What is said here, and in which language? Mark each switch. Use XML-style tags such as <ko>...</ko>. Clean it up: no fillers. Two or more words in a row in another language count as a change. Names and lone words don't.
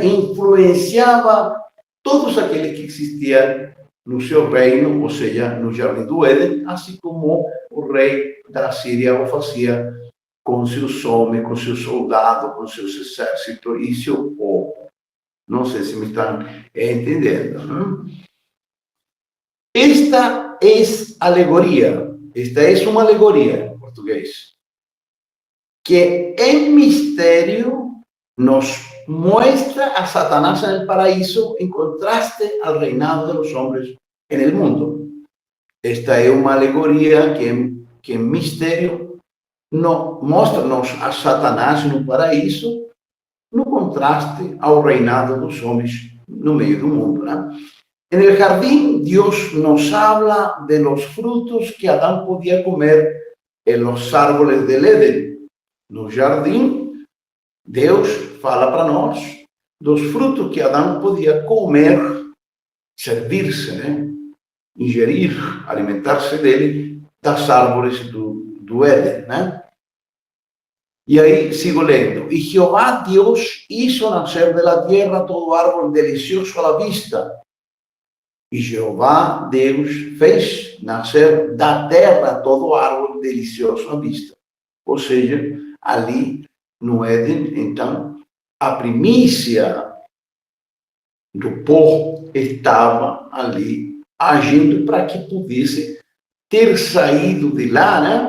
<pt>Influenciava todos aqueles que existiam no seu reino, ou seja, no jardim do Éden, assim como o rei da Síria o fazia com seus homens, com seus soldados, com seus exércitos e seu povo. Não sei se me estão entendendo, né? Esta é alegoria, esta é uma alegoria em português, que em mistério nos</pt> <es>muestra a Satanás en el paraíso en contraste al reinado de los hombres en el mundo. Esta es una alegoría que en misterio</es> <pt>mostra-nos a Satanás no paraíso no contraste ao reinado dos homens no meio do mundo, né?</pt> <es>En el jardín, Dios nos habla de los frutos que Adán podía comer en los árboles del Éden.</es> <pt>No jardim, Deus fala para nós dos frutos que Adão podia comer, servir-se, né? Ingerir, alimentar-se dele, das árvores do Éden, né? E aí, sigo lendo. E Jeová Deus</pt> <es>hizo nascer de la tierra todo árbol delicioso a la vista.</es> <pt>E Jeová Deus fez nascer da terra todo árbol delicioso à vista. Ou seja, ali no Éden, então, a primícia do pó estava ali agindo para que pudesse ter saído de lá, né?</pt>